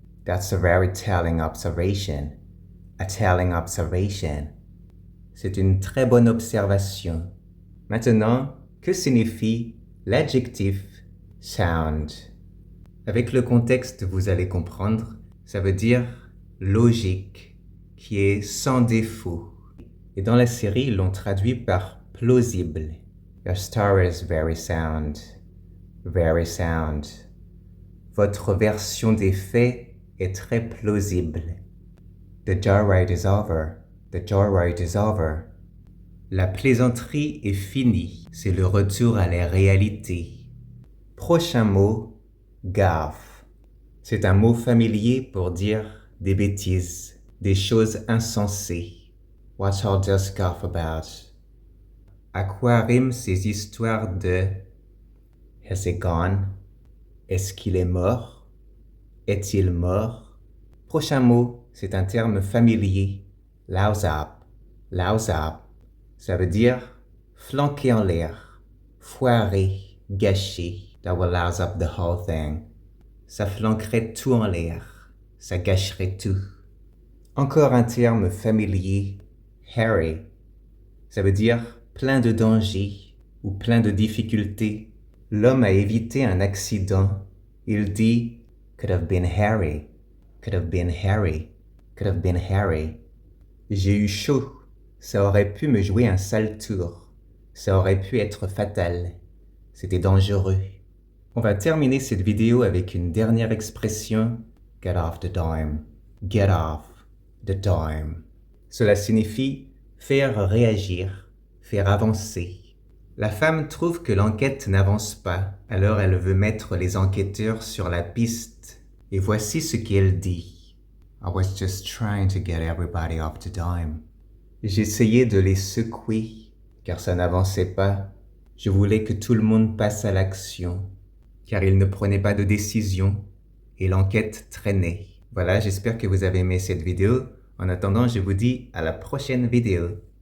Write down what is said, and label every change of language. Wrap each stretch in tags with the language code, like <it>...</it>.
<en>That's a very telling observation. A telling observation.</en> <fr>C'est une très bonne observation. Maintenant, que signifie l'adjectif sound? Avec le contexte, vous allez comprendre, ça veut dire logique, qui est sans défaut. Et dans la série, ils l'ont traduit par plausible.</fr> <en>Your story is very sound. Very sound.</en> <fr>Votre version des faits est très plausible.</fr> <en>The joyride is over. The joyride is over.</en> <fr>La plaisanterie est finie. C'est le retour à la réalité. Prochain mot, gaffe. C'est un mot familier pour dire des bêtises, des choses insensées.</fr> <en>What's all this guff about?</en> <fr>À quoi riment ces histoires de</fr> <en>Has he gone?</en> <fr>Est-ce qu'il est mort? Est-il mort? Prochain mot, c'est un terme familier. Louse up. Louse up. Ça veut dire flanquer en l'air, foirer, gâcher.</fr> <en>That will louse up the whole thing.</en> <fr>Ça flanquerait tout en l'air. Ça gâcherait tout. Encore un terme familier, hairy. Ça veut dire plein de dangers ou plein de difficultés. L'homme a évité un accident. Il dit</fr> <en>could have been hairy, could have been hairy, could have been hairy.</en> <fr>J'ai eu chaud. Ça aurait pu me jouer un sale tour. Ça aurait pu être fatal. C'était dangereux. On va terminer cette vidéo avec une dernière expression.</fr> <en>Get off the dime. Get off the dime.</en> <fr>Cela signifie faire réagir, faire avancer. La femme trouve que l'enquête n'avance pas, alors elle veut mettre les enquêteurs sur la piste. Et voici ce qu'elle dit.</fr> <en>I was just trying to get everybody off the dime.</en> <fr>J'essayais de les secouer, car ça n'avançait pas. Je voulais que tout le monde passe à l'action, car ils ne prenaient pas de décision, et l'enquête traînait. Voilà, j'espère que vous avez aimé cette vidéo. En attendant, je vous dis à la prochaine vidéo.</fr>